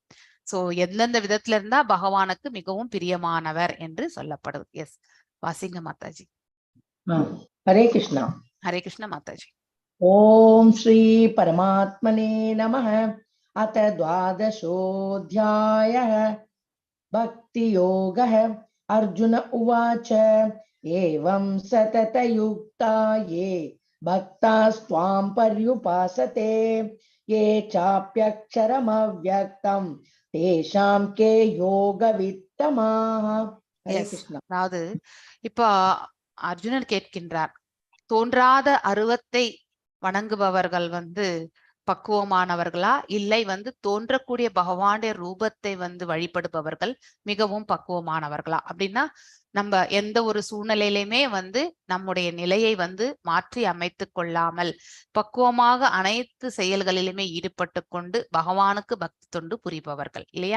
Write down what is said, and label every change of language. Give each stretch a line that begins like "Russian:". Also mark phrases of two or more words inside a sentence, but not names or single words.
Tamil: சோ எந்தெந்த விதத்துல இருந்தா பகவானுக்கு மிகவும் பிரியமானவர் என்று சொல்லப்படுது. எஸ், வாசிங்க மாதாஜி. ஹரே கிருஷ்ணா. ஹரே கிருஷ்ண மாதாஜி.
Sanskrit: ॐ श्री परमात्मने नमः. அத द्वादशोऽध्यायः भक्ति योगः. अर्जुन उवाच एवं सततयुक्ता ये भक्तास्त्वां पर्युपासते ये चाप्यक्षरमव्यक्तं तेषां के योगवित्तमाः.
Tamil: அதாவது இப்போ அர்ஜுனன் கேட்கின்றார், தோன்றாத அருவத்தை வணங்குபவர்கள் வந்து பக்குவமானவர்களா, இல்லை வந்து தோன்றக்கூடிய பகவானுடைய ரூபத்தை வந்து வழிபடுபவர்கள் மிகவும் பக்குவமானவர்களா அப்படின்னா, நம்ம எந்த ஒரு சூழ்நிலையிலுமே வந்து நம்முடைய நிலையை வந்து மாற்றி அமைத்து கொள்ளாமல் பக்குவமாக அனைத்து செயல்களிலுமே ஈடுபட்டு கொண்டு பகவானுக்கு பக்தி தொண்டு புரிபவர்கள் இல்லையா?